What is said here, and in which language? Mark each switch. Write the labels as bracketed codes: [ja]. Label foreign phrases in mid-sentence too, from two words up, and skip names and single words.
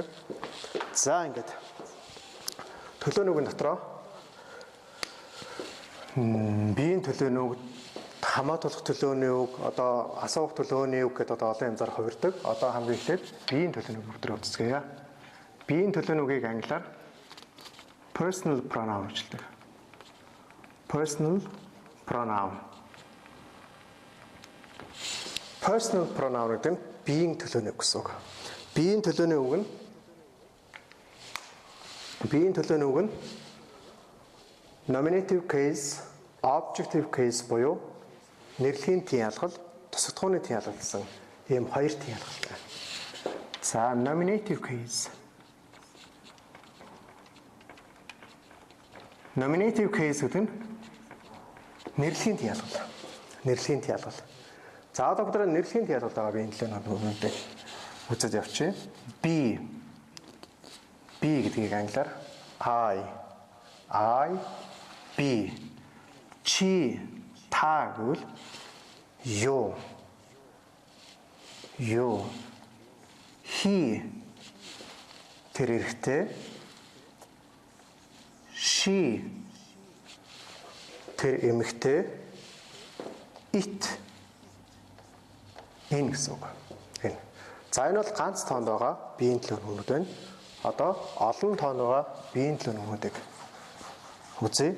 [mn] За ингээд төлөөний үгэн дотроо биеийн төлөөний үг, хамаатуулах төлөөний үг, одоо асуух төлөөний үг гэдэг одоо олон янзаар хувирдаг. Одоо хамгийн эхлээд биеийн төлөөний үг дээр үзцгээе. Биеийн төлөөний үгийг англиар [en] personal pronoun [mn] гэжэлдэг. [en] Personal pronoun. Personal pronoun [mn] гэдэг нь биеийн төлөөний үг гэсэн үг. Биеийн төлөөний үг нь [en] nominative case, objective case [mn] буюу нэрлэхийн тийн ялгал, тусагдхууны тийн ялгал гэсэн ийм хоёр тийн ялгалтай. За [en] nominative case. Nominative case [mn] гэдэг нь нэрлэхийн тийн ялгал. Нэрлэхийн тийн ялгал. За одоо бүгд нэрлэхийн тийн ялгал байгаа биеийн төлөөний үгнүүдийг үзэж явчих. B гэдгийг англиар I B чи та гэвэл [en] you he [mn] тэр эрэхтэй she тэр эмэгтэй it энэ гэсэн үг. Энэ. За энэ бол ганц тоонд байгаа биеийн төлөв нүгнүүд байна. Одоо олон тоонд байгаа биеийн төлөв нүгнүүдийг үзье.